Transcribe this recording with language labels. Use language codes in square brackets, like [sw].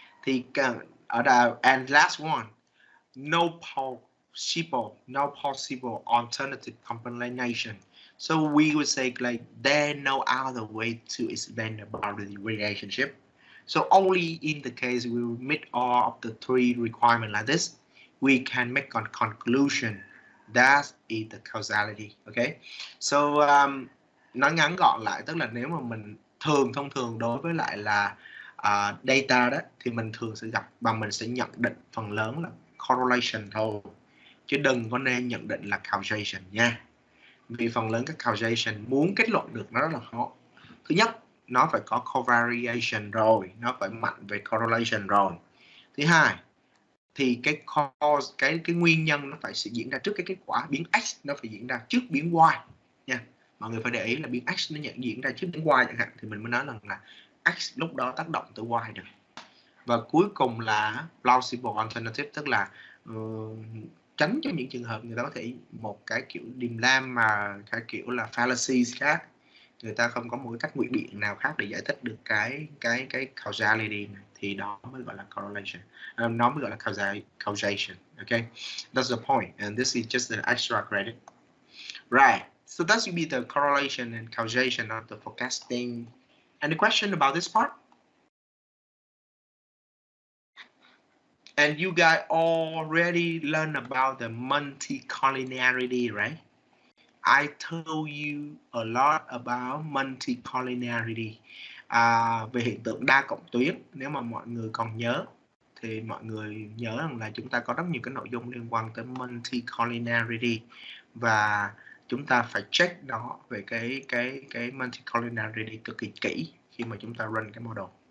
[en] Thì and last one, no possible alternative combination. So we would say like there's no other way to explain about the relationship. So only in the case we meet all of the three requirements like this, we can make a conclusion that is the causality. Okay. [vi] So nói ngắn gọn lại tức là nếu mà mình thông thường đối với lại là data đó thì mình thường sẽ gặp và mình sẽ nhận định phần lớn là correlation thôi, chứ đừng có nên nhận định là causation nha. Vì phần lớn các causation muốn kết luận được nó rất là khó. Thứ nhất, nó phải có covariation rồi, nó phải mạnh về correlation rồi. Thứ hai, thì cái cause, cái nguyên nhân nó phải diễn ra trước cái kết quả, biến X nó phải diễn ra trước biến Y nha. Mọi người phải để ý là biến X nó diễn ra trước biến Y chẳng hạn, thì mình mới nói rằng là X lúc đó tác động tới Y được. Và cuối cùng là plausible alternative, tức là tránh cho những trường hợp người ta có thể một cái kiểu điềm lam mà cái kiểu là fallacies khác, người ta không có một cái cách ngụy biện nào khác để giải thích được cái causality này, thì đó mới gọi là correlation, nó mới gọi là causation. [en] Okay, that's the point, and this is just an extra credit, right? So that should be the correlation and causation of the forecasting. Any question about this part? And you guys already learned about the multicollinearity, right? I told you a lot about multicollinearity. [vi] Về hiện tượng đa cộng tuyến, nếu mà mọi người còn nhớ thì mọi người nhớ rằng là chúng ta có rất nhiều cái nội dung liên quan tới multicollinearity và chúng ta phải check nó về cái multicollinearity cực kỳ kỹ khi mà chúng ta run cái model.